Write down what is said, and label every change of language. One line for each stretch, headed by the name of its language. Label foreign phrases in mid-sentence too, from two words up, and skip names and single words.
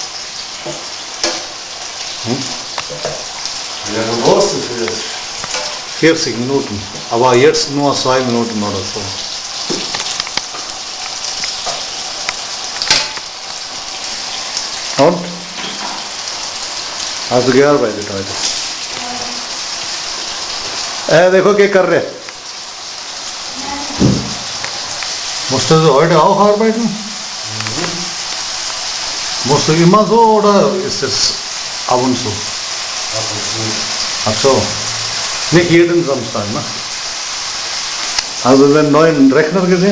German: Wie lange brauchst du für das? 40 Minuten. Aber jetzt nur 2 Minuten oder so. Und? Hast du gearbeitet heute?
Hindi: देखो क्या कर रहे
German: musst du heute auch arbeiten? Musst du immer so oder ist es ab und zu? Ab und zu. Ach so. Nicht jeden Samstag, ne? Hast du den neuen Rechner gesehen?